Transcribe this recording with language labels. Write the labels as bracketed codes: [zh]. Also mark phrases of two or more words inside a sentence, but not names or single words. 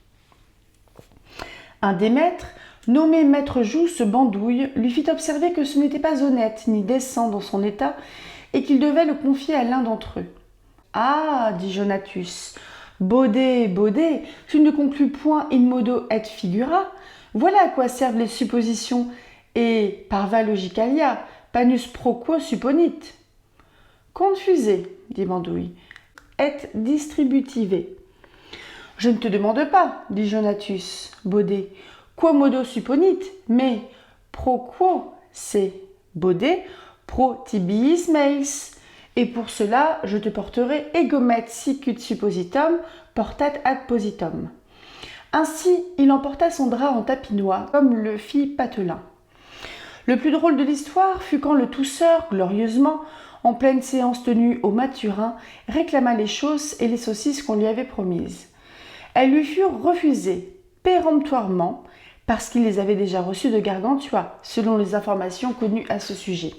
[fr] Un des maîtres, nommé maître Jousse Bandouille, lui fit observer que ce n'était pas honnête ni décent dans son état et qu'il devait le confier à l'un d'entre eux. « Ah, dit Jonatus, baudet, tu ne conclus point [la] in modo et figura. [fr] Voilà à quoi servent les suppositions, [la] et parva logicalia, panus pro quo supponit. [fr] » Confusé, dit Bandouille, et distributive. Je ne te demande pas, dit Jonatus, baudet, [la] quo modo supponit, [fr] mais [la] pro quo, [fr] c'est baudet, [la] pro tibiis meis. [fr] Et pour cela, je te porterai [la] egomet sicut suppositum, portat ad positum. [fr] Ainsi, il emporta son drap en tapinois, comme le fit Patelin. Le plus drôle de l'histoire fut quand le tousseur, glorieusement, en pleine séance tenue au Maturin, réclama les chausses et les saucisses qu'on lui avait promises. Elles lui furent refusées, péremptoirement, parce qu'il les avait déjà reçues de Gargantua, selon les informations connues à ce sujet.